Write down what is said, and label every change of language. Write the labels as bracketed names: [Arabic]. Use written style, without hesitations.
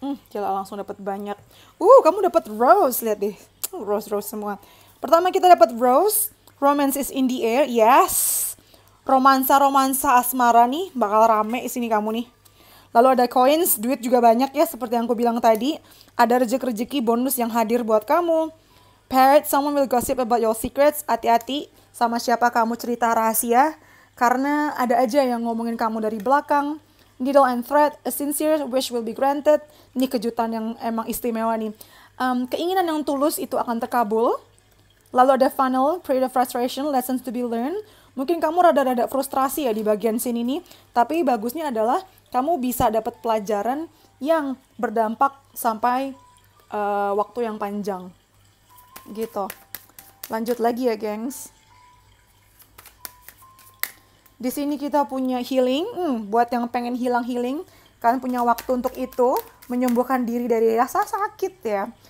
[Indonesian] Gila, langsung dapat banyak. Kamu dapat rose, lihat deh. Rose semua. Pertama kita dapat rose. [English] Romance is in the air. Yes. [Indonesian] Romansa asmara nih bakal rame di sini kamu nih. Lalu ada coins, duit juga banyak ya seperti yang aku bilang tadi. Ada rezeki bonus yang hadir buat kamu. [English] Parrot, someone will gossip about your secrets. [Indonesian] Hati-hati sama siapa kamu cerita rahasia, karena ada aja yang ngomongin kamu dari belakang. [English] Needle and thread, a sincere wish will be granted. [Indonesian] Ini kejutan yang emang istimewa nih. Keinginan yang tulus itu akan terkabul. Lalu ada funnel, [English] period of frustration, lessons to be learned. [Indonesian] Mungkin kamu rada-rada frustrasi ya di bagian sini nih. Tapi bagusnya adalah kamu bisa dapat pelajaran yang berdampak sampai waktu yang panjang. Gitu. Lanjut lagi ya, gengs. Di sini kita punya healing. Buat yang pengen healing, kalian punya waktu untuk itu, menyembuhkan diri dari rasa sakit ya.